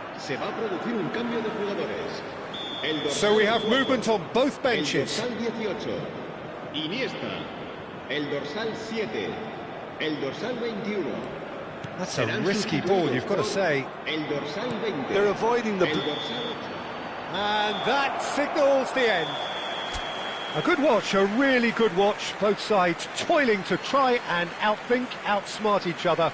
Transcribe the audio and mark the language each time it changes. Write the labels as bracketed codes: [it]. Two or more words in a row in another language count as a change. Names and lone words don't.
[es] Se va a producir un cambio de jugadores. [en] So we have movement on both benches. [es] El dorsal 18, Iniesta. El dorsal 7, el dorsal 21. [en] That's a risky ball, you've got to say. [es] El dorsal 20. [en] They're avoiding the... [es] El dorsal 8. [en] And that signals the end. A good watch, a really good watch. Both sides toiling to try and outthink, outsmart each other.